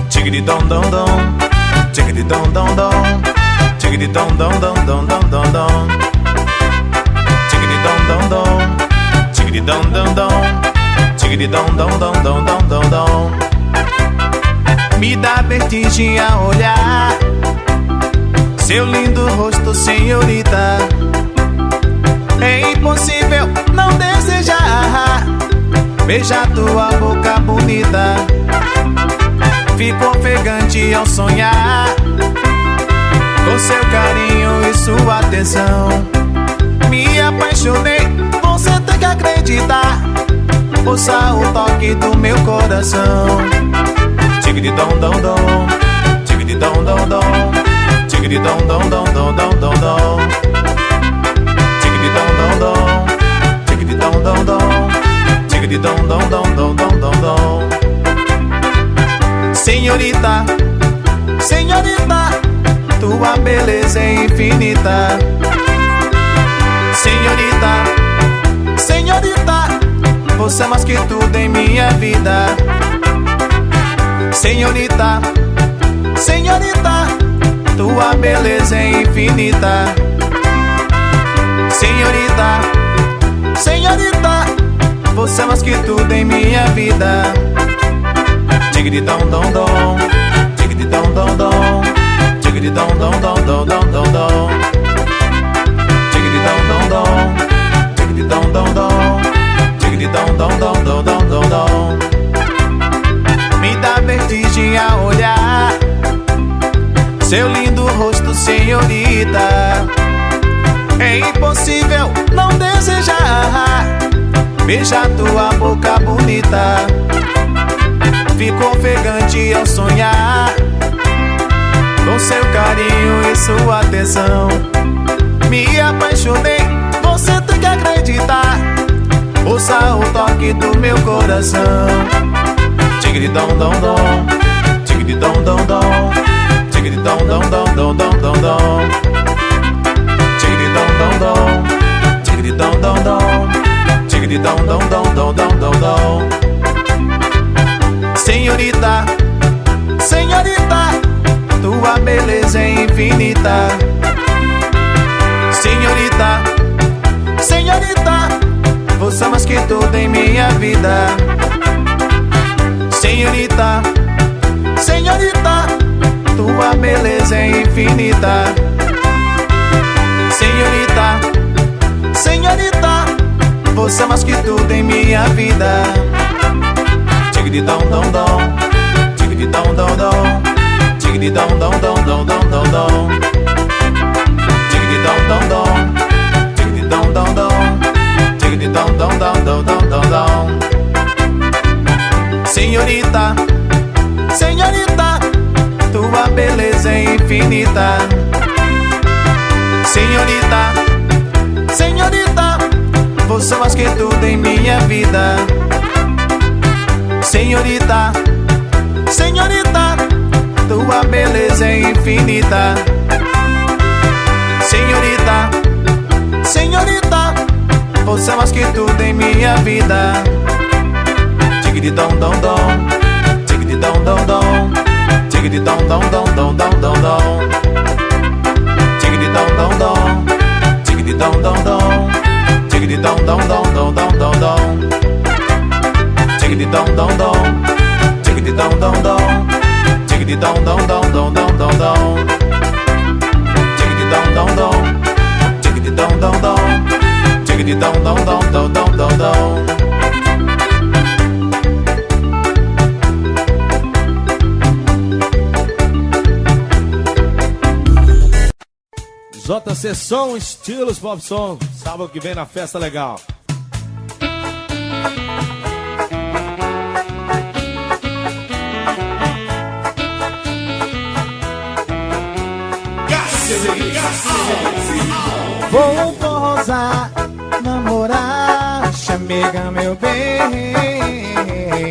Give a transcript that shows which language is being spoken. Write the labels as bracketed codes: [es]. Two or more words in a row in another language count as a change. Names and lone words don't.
[pt] Chickity dom dom dom, chickity dom dom dom, chickity dom dom dom dom dom dom dom. Chickity dom dom dom, chickity dom dom dom, chickity dom dom dom dom dom dom dom. Me dá vertigem a olhar seu lindo rosto, senhorita. É impossível não desejar beijar tua boca bonita. Fico ofegante ao sonhar com seu carinho e sua atenção. Me apaixonei, você tem que acreditar. Ouça o toque do meu coração. Chickity dom dom dom, chickity dom dom dom, chickity dom dom dom dom dom dom dom. Chickity dom dom dom, chickity dom dom dom, chickity dom dom dom dom dom dom dom. Senhorita, senhorita, tua beleza é infinita. Senhorita, senhorita, você é mais que tudo em minha vida. Senhorita, senhorita, tua beleza é infinita. Senhorita, senhorita, você é mais que tudo em minha vida. Chickity dom dom dom, chickity dom dom dom, chickity dom dom dom dom dom dom dom. Chickity dom dom dom, chickity dom dom dom, chickity dom dom dom dom dom dom dom. Me dá vertigem a olhar seu lindo rosto, senhorita. É impossível não desejar beijar tua boca bonita. Fico ofegante ao sonhar com seu carinho e sua atenção. Me apaixonei, você tem que acreditar. Ouça o toque do meu coração. Chickity dom dom dom, chickity dom dom dom, chickity dom dom dom dom dom dom dom. Chickity dom dom dom, chickity dom dom dom, chickity dom dom dom dom dom dom dom. Senhorita, senhorita, tua beleza é infinita. Senhorita, senhorita, você é mais que tudo em minha vida. Senhorita, senhorita, tua beleza é infinita. Senhorita, senhorita, você é mais que tudo em minha vida. Chickity dom dom dom, chickity dom dom dom, chickity dom dom dom dom dom dom dom. Chickity dom dom dom, chickity dom dom dom, chickity dom dom dom dom dom dom dom. Senhorita, senhorita, tua beleza é infinita. Senhorita, senhorita, você é mais que tudo em minha vida. Senhorita, senhorita, tua beleza é infinita. Senhorita, senhorita, você é mais que tudo em minha vida. Chickity dom dom dom, chickity dom dom dom, chickity dom dom dom dom dom dom dom. Chickity dom dom dom, chickity dom dom dom, chickity dom dom dom dom dom dom dom. Chickity dom dom dom, chickity dom dom dom, chickity dom dom dom dom dom dom dom. Chickity dom dom dom, chickity dom dom dom, chickity dom dom dom dom dom dom dom. JC Som, estilos [en] pop song. [pt] Sábado que vem na Festa Legal. Vou forrosar, namorar, chamega meu bem.